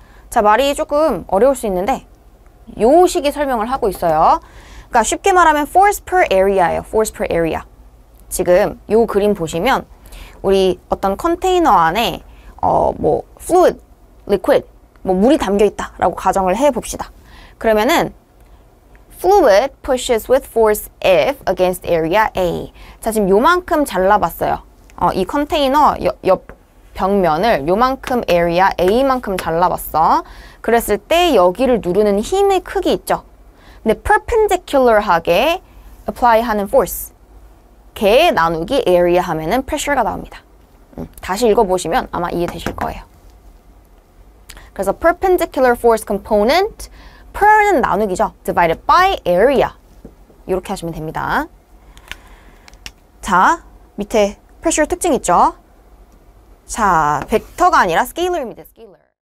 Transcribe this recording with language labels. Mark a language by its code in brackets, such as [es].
[ko] 자, 말이 조금 어려울 수 있는데 요 식의 설명을 하고 있어요. 그러니까 쉽게 말하면 force per area예요. [en] force per area. [ko] 지금 요 그림 보시면 우리 어떤 컨테이너 안에 뭐 fluid, liquid, 뭐 물이 담겨 있다라고 가정을 해 봅시다. 그러면은 [en] fluid pushes with force F against area A. [ko] 자, 지금 요만큼 잘라봤어요. 이 컨테이너 옆 벽면을 요만큼 area A만큼 잘라봤어. 그랬을 때 여기를 누르는 힘의 크기 있죠. 근데 perpendicular하게 apply 하는 force. 걔 나누기 area 하면은 pressure가 나옵니다. 다시 읽어보시면 아마 이해되실 거예요. 그래서 perpendicular force component per는 나누기죠. [en] divided by area. [ko] 이렇게 하시면 됩니다. 자, 밑에 pressure 특징 있죠? 자, 벡터가 아니라 스케일러입니다. 스케일러.